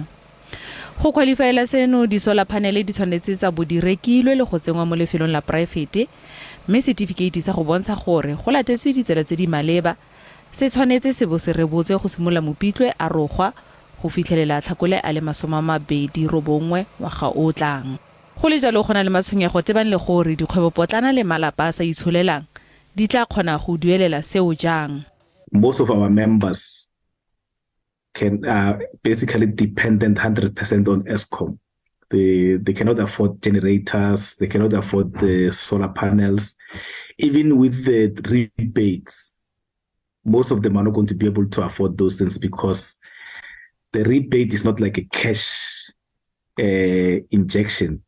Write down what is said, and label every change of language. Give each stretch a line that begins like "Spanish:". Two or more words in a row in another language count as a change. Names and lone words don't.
Tswana: Go qualifyela seno di
English: solar panel
Tswana: di tshwanetse tsa bo di rekilwe le go tsengwa mo lefelong la private, mme certificate sa go bontsha gore go latetswe ditsela tse di maleba se tshwanetse se bo se rebotswe go simolola mopitlwe a rogwa go fitlhelela Tlhakole a le 29 ngwaga o tlang. Go le jalo go na le matshwenyego tebang le gore dikgwebo potlana le malapa sa itsholelang di tla kgona go duelela seo jang.
English: Most of our members can basically dependent 100% on Eskom. They cannot afford generators, they cannot afford the solar panels. Even with the rebates, most of them are not going to be able to afford those things because the rebate is not like a cash injection.